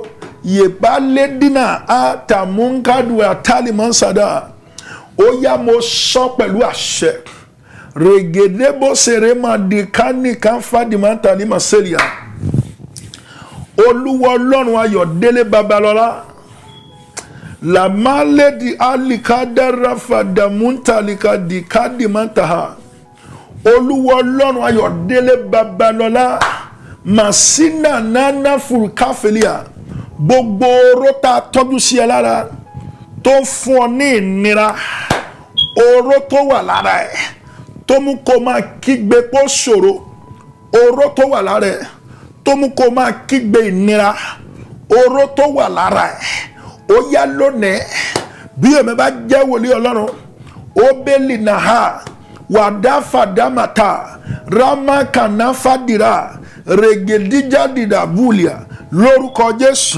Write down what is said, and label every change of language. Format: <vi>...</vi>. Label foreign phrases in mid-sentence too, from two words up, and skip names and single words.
<yo>Yèbá lédínà àtàmúngádù àtàlímọ́nsádà. Ó yá mo sọ pẹ̀lú àṣẹ. Regedebo serema dikani kanfadima talima sẹ́lẹ̀ à. Olúwa Ọlọ́run Ayọ̀délé Babalọ́lá. La maledi alikada rafa damuntalika dikadi mantaha. Olúwa Ọlọ́run Ayọ̀délé Babalọ́lá. Masina nana furkafelia. Gbogbo oró tá tọ́jú sí ẹ lára tó fún ọ ní ìnira, oró tó wà lára ẹ tó mú kó máa kígbe pó ṣòro, oró tó wà lára ẹ tó mú kó máa kígbe ìnira, oró tó wà lára ẹ ó yá lónìí bí èmi bá jẹ́ wòlíì Ọlọ́run ó bẹ́ẹ̀lì náà wàdáfàdámàtà rámákànáfàdìrà règèdíjàdìdà búlìà lórúkọ Jésù.</yo>